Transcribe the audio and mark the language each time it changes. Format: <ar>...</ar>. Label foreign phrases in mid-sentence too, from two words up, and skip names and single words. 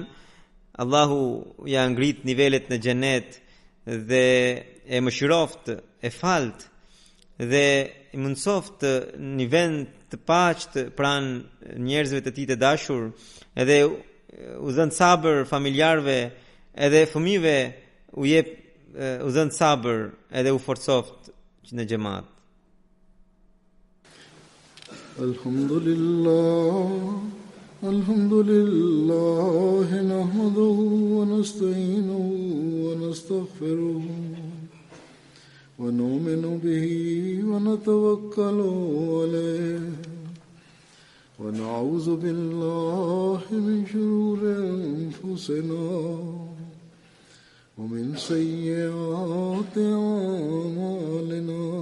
<sq>Allahu ja ngrit nivelet në xhenet dhe e mëshiroft, e falt dhe i mundsoft një vend të paqët pranë njerëzve të tij të dashur, edhe u dhën sabër familjarëve, edhe fëmijëve u jep u dhën sabër, edhe u forcoft në xhamat.</sq> <ar>الحمد لله نحمده ونستعينه ونستغفره ونؤمن به ونتوكل عليه ونعوذ بالله من شرور أنفسنا ومن سيئات أعمالنا.</ar>